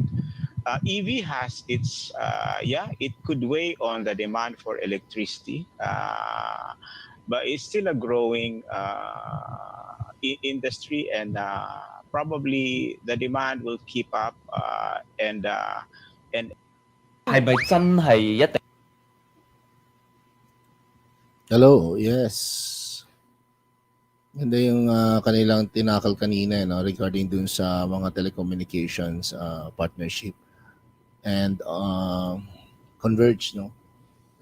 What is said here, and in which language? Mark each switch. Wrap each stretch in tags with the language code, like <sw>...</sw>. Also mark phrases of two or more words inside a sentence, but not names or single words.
<en>EV has its, it could weigh on the demand for electricity, but it's still a growing industry, and probably the demand will keep up, and</en> <yue>係咪真係一定</yue> <en>Hello, yes.</en> <tl>Ganda yung kanilang tinakal kanina, regarding dun sa mga</tl> <en>telecommunications partnership</en> <tl>and Converge, no?</tl>